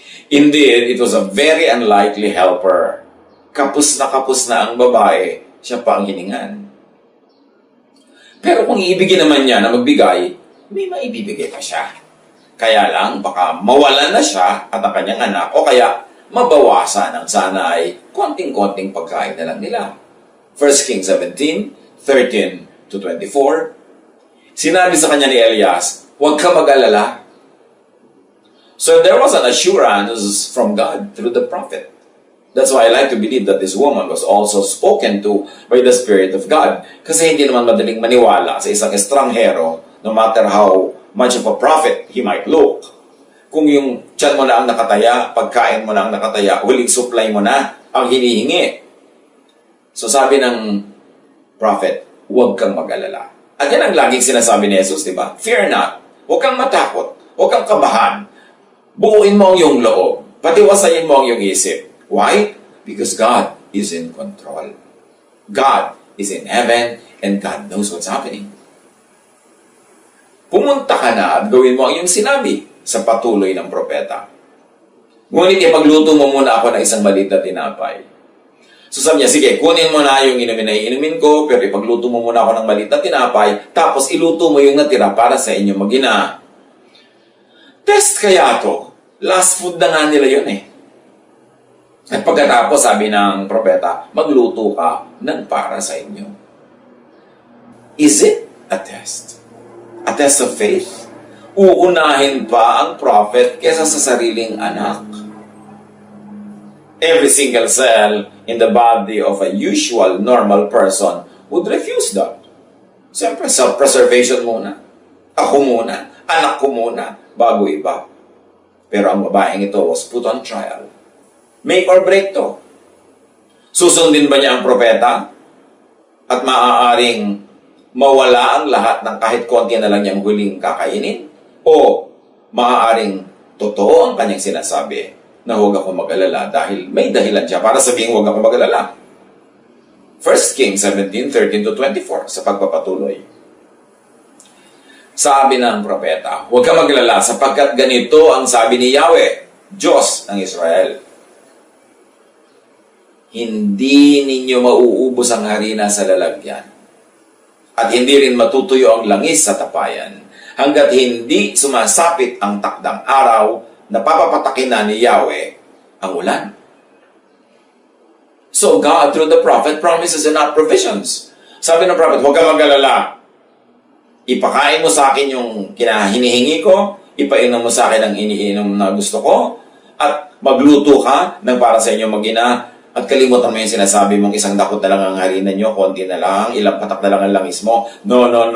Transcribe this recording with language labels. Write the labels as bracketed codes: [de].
[en] Indeed, it was a very unlikely helper. [tl] Kapos na ang babae, siya pa ang hiningan. Pero kung iibigin naman niya na magbigay, may maibibigay pa siya. Kaya lang, baka mawalan na siya at ang kanyang anak o kaya mabawasan ang sana ay konting-konting pagkain na lang nila. [en] 1 Kings 17:13-24. [tl] Sinabi sa kanya ni Elias, huwag ka mag-alala. [en] So there was an assurance from God through the prophet. That's why I like to believe that this woman was also spoken to by the Spirit of God. [tl] Kasi hindi naman madaling maniwala sa isang estranghero, [en] no matter how much of a prophet he might look. [tl] Kung yung tiyan mo na ang nakataya, pagkain mo na ang nakataya, huling supply mo na ang hinihingi. So sabi ng prophet, huwag kang mag-alala. At yan ang laging sinasabi ni Jesus, di ba? [en] Fear not. [tl] Huwag kang matakot. Huwag kang kabahan. Buuin mo ang iyong loob. Patiwasayin mo ang iyong isip. [en] Why? Because God is in control. God is in heaven and God knows what's happening. [tl] Pumunta ka na at gawin mo ang iyong sinabi sa patuloy ng propeta. Ngunit ipagluto mo muna ako ng isang maliit na tinapay. So sabi niya, sige, kunin mo na yung inumin na iinumin ko, pero ipagluto mo muna ako ng maliit na tinapay, tapos iluto mo yung natira para sa inyo mag-ina. Test kaya to? Last food na nga nila yun eh. At pagkatapos, sabi ng propeta, magluto ka ng para sa inyo. [en] Is it a test? A test of faith? [tl] Uunahin pa ang prophet kesa sa sariling anak. [en] Every single cell in the body of a usual, normal person would refuse that. [tl] Siyempre, self-preservation muna. Ako muna. Anak ko muna. Bago iba. Pero ang babaeng ito [en] was put on trial. Make or break to. [tl] Susundin ba niya ang propeta? At maaaring mawala ang lahat ng kahit konti na lang niyang huling kakainin? O maaaring totoo ang kanyang sinasabi na huwag ako mag-alala dahil may dahilan siya para sabihin huwag ako mag-alala? 1 Kings 17:13-24 sa pagpapatuloy. Sabi ng propeta, huwag ka mag-alala sapagkat ganito ang sabi ni Yahweh, Diyos ng Israel. Hindi ninyo mauubos ang harina sa lalagyan at hindi rin matutuyo ang langis sa tapayan hanggat hindi sumasapit ang takdang araw na papapatakin na ni Yahweh ang ulan. [en] So God, through the prophet, promises and not provisions. [tl] Sabi ng prophet, huwag ka mag-alala. Ipakain mo sa akin yung kinahinihingi ko, ipainom mo sa akin ang iniinom na gusto ko, at magluto ka ng para sa inyo mag-ina, at kalimutan mo yung sinasabi mong isang dakot na lang ang harina nyo, konti na lang, ilang patak na lang ang langis mo. No.